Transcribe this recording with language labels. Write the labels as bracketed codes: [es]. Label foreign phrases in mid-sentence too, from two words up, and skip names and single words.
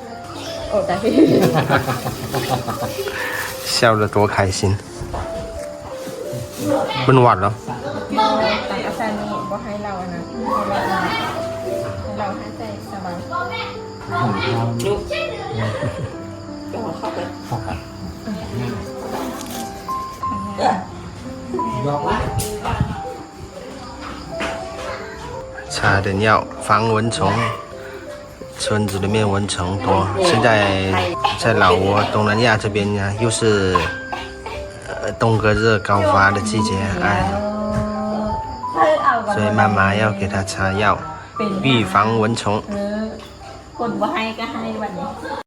[zh] 笑得多开心！ [th] เป็นหวัดเหรอ แต่อาจารย์นี่บอกให้เรานะให้เราให้ใจสบายเข้าไป [zh] 差点要防蚊虫，村子里面蚊虫多。现在在老挝东南亚这边呢，又是冬哥热高发的季节，哎，所以妈妈要给他擦药，预防蚊虫。 [th] คนบ่ให้ก็ให้วันนี้